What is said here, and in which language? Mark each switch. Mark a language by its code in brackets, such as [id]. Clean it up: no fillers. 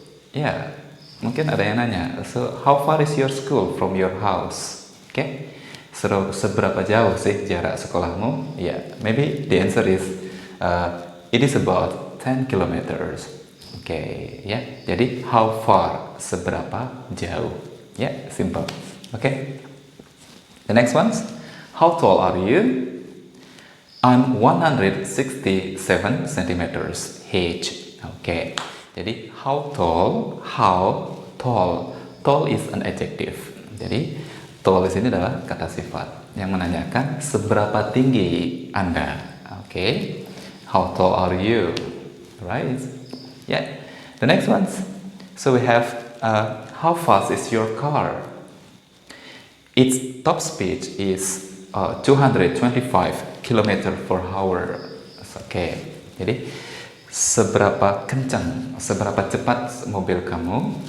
[id] Ya, mungkin ada yang nanya. [en] So, how far is your school from your house? [id] Seberapa jauh sih jarak sekolahmu? [en] Yeah, maybe the answer is it is about 10 kilometers. Okay, ya. Yeah. [id] Jadi [en] how far, [id] seberapa jauh? [en] Ya, yeah, simple. Okay. The next one, how tall are you? I'm 167 centimeters H. Okay. [id] Jadi [en] how tall? Tall is an adjective. [id] Jadi tall di sini adalah kata sifat yang menanyakan seberapa tinggi Anda. [en] Okay. How tall are you? Right? Yeah. The next one. So we have how fast is your car? Its top speed is 225 km per hour. Okay. [id] Jadi seberapa kencang, seberapa cepat mobil kamu?